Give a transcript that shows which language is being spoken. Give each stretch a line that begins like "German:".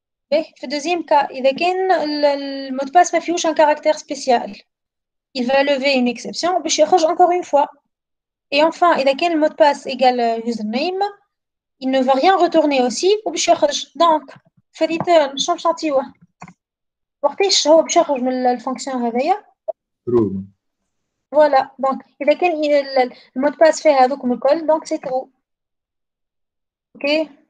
Arabic: في
French: le deuxième cas
Arabic: إذا كان
French: le mot de passe
Arabic: ما فيهوش
French: un caractère spécial, il va lever une exception
Arabic: باش يخرج
French: encore une fois. Et enfin
Arabic: إذا كان
French: le mot de passe égale username, il ne va rien retourner aussi
Arabic: وباش يخرج.
French: Donc
Arabic: في return شنو باش نعطيوه؟ وقتاش هو باش يخرج من الفونكسيون هذايا؟
English: true.
French: Voilà, donc
Arabic: إذا كان
French: le mot de passe
Arabic: فيه هذوكم الكل
French: donc c'est true. Ok.